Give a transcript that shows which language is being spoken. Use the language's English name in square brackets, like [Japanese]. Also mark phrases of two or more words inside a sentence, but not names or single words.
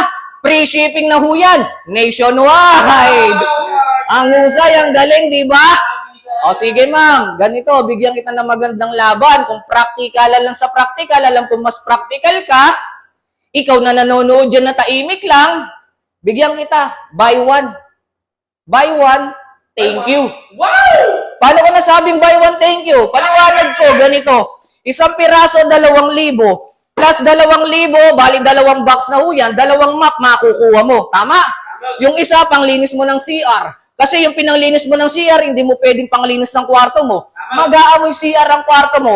[English] Free shipping [Filipino] na ho yan. Nationwide. Ang husay, ang galing, di ba? O, sige, ma'am. Ganito, bigyan kita ng magandang laban. Kung practical lang sa practical, alam kung mas practical ka, ikaw na nanonood dyan na taimik lang, bigyan kita. [English] Buy one. Buy one, thank you. Wow! [Filipino] Paano ko nasabing [English] buy one, thank you? [Filipino] Paliwanag ko, ganito. Isang piraso, 2,000. Plus 2,000, bali 2 box na ho yan, 2 map makukuha mo. Tama? Yung isa, panglinis mo ng CR. Kasi yung pinanglinis mo ng CR, hindi mo pwedeng panglinis ng kwarto mo. Mag-aamoy CR ang kwarto mo.